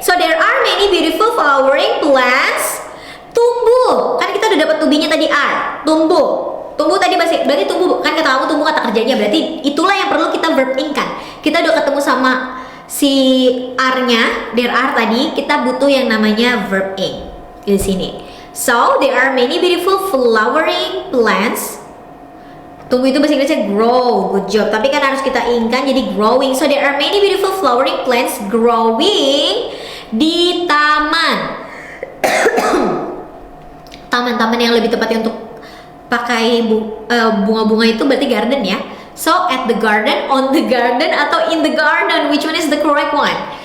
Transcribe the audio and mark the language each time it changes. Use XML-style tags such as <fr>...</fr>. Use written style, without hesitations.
<en>So there are many beautiful flowering plants.</en> <id>Tumbuh. Kan kita udah dapat to-be-nya tadi are. Tumbuh tadi berarti tumbuh kan kata kamu tumbuh kata kerjanya, berarti itulah yang perlu kita verb in kan. Kita udah ketemu sama si are-nya, there are tadi, kita butuh yang namanya verb in di sini.</id> <en>So there are many beautiful flowering plants.</en> <id>Tumbuh itu bahasa Inggrisnya grow. Good job. Tapi kan harus kita in-kan jadi growing.</id> <en>So there are many beautiful flowering plants growing di taman.</en> <id>Taman-taman yang lebih tepatnya untuk pakai bunga-bunga itu berarti garden ya.</id> <en>So at the garden, on the garden, atau in the garden, which one is the correct one?</en>